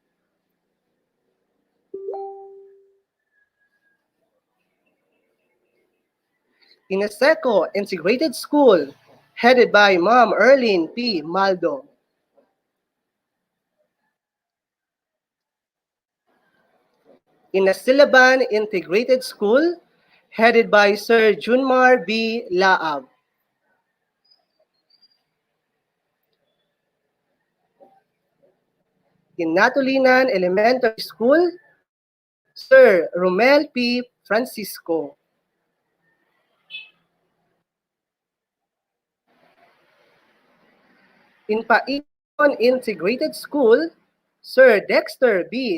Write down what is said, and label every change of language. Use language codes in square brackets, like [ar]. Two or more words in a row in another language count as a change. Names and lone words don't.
[en] In Aseco Integrated School, headed by Ma'am Erlene P. Maldo. In Asilaban Integrated School, headed by Sir Junmar B. Laab. In Natulinan Elementary School, Sir Romel P. Francisco. In Paikon Integrated School, Sir Dexter B.